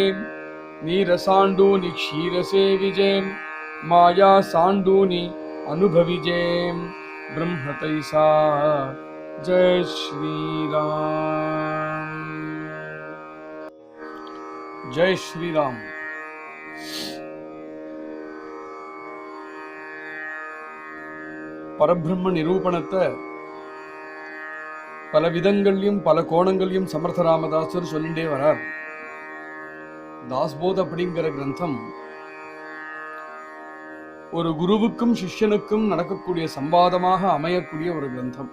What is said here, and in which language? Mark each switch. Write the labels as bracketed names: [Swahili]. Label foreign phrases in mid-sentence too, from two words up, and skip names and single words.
[Marathi] नीर सांडूनी क्षीर सेविजे। माया सांडूनी अनुभविजे ब्रह्म तैसा। जय श्री राम। जय श्री राम। [Tamil] பரபிரம்ம நிரூபணத்தை பல விதங்கள்லையும் பல கோணங்களையும் சமர்த்த ராமதாசர் சொல்லிட்டே வரார். தாஸ்போத் அப்படிங்கிற கிரந்தம் ஒரு குருவுக்கும் சிஷ்யனுக்கும் நடக்கக்கூடிய சம்பாதமாக அமையக்கூடிய ஒரு கிரந்தம்.